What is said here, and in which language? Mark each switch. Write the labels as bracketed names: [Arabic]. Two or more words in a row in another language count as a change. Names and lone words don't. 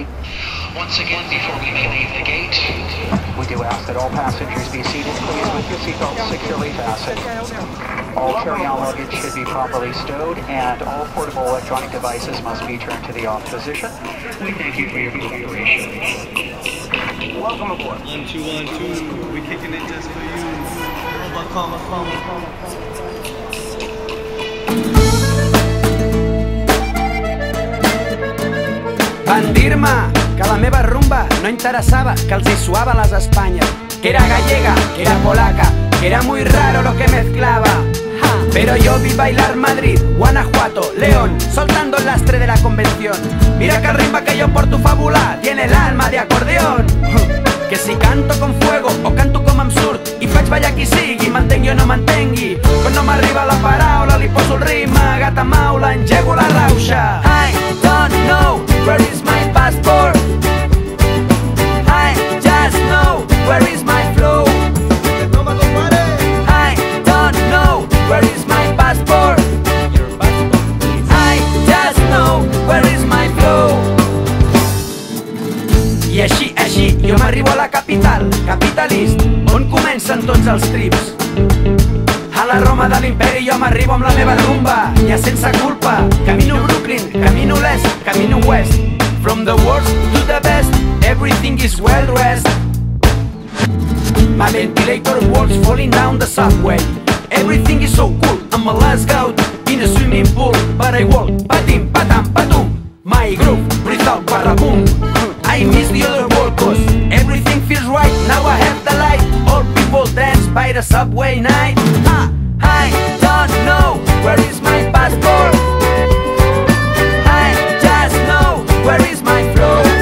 [English] Once again, before we may leave the gate, we do ask that all passengers be seated, please, with your seatbelts securely fastened. All carry-on luggage should be properly stowed, and all portable electronic devices must be turned to the off position. We thank you for your cooperation. Welcome aboard. 1, 2, 1, 2. We're kicking it just for you. [Catalan] Van dir-me que la meva rumba no interessava, que els hi suava les espanyes, [Spanish] que era gallega, que era polaca, que era muy raro lo que mezclaba. Pero yo vi bailar Madrid, Guanajuato, León, soltando el lastre de la convención. Mira que el ritmo que yo porto fabula tiene el alma de acordeón. Que si canto con fuego o canto [Catalan] com em surt i faig ballar qui sigui, mantengui o no mantengui, quan no m'arriba la paraula li poso el ritme, gata maula, engego la rauxa. [English] I don't know where is my passport, I just know where is my flow. I don't know where is my passport, I just know where is my flow. [Catalan] I així, jo m'arribo a la capital, capitalist, on comencen tots els trips. A la Roma de l'imperi jo m'arribo amb la meva rumba, ja sense culpa. [Spanish] Camino Brooklyn, camino l'est, camino west. [English] From the worst to the best, everything is well dressed. My ventilator walls falling down the subway. Everything is so cool, I'm a last out in a swimming pool. But I walk, [Catalan] patim, patam, patum. [English] My groove, breathe out, barra-boom. I miss the other world cause everything feels right. Now I have the light, all people dance by the subway night. I don't know where is my passport, I just know where is my flow.